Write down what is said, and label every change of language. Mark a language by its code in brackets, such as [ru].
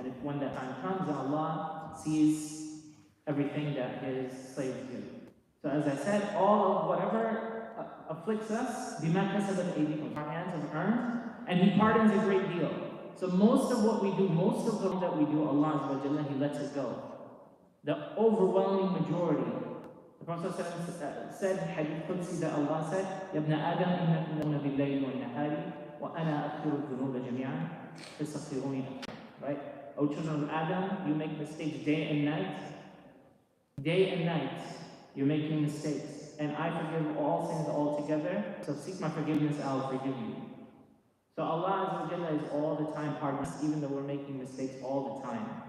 [en] And if when that time comes, then Allah sees everything that His slaves do. So as I said, all of whatever afflicts us, [ar] بِمَا كَسَبَتْ أَيْدِيكُمْ, [en] our hands have earned, and He pardons a great deal. So most of what we do, most of the that we do, Allah Azza wa Jalla, He lets it go. The overwhelming majority. The Prophet said, Hadith Qudsi, that Allah said, [ar] يَا ابْنَ آدَمْ إِنَّكُمْ تَأْتُونَ بِاللَّيْلِ وَالنَّهَارِ وَأَنَا أَغْفِرُ الذُّنُوبَ جَمِيعًا فَاسْتَغْفِرُونِي. [en] Right? O children of Adam, you make mistakes day and night. Day and night, you're making mistakes. And I forgive all sins altogether. So seek my forgiveness, I will forgive you. So Allah Azza wa Jalla is all the time pardoning us, even though we're making mistakes all the time.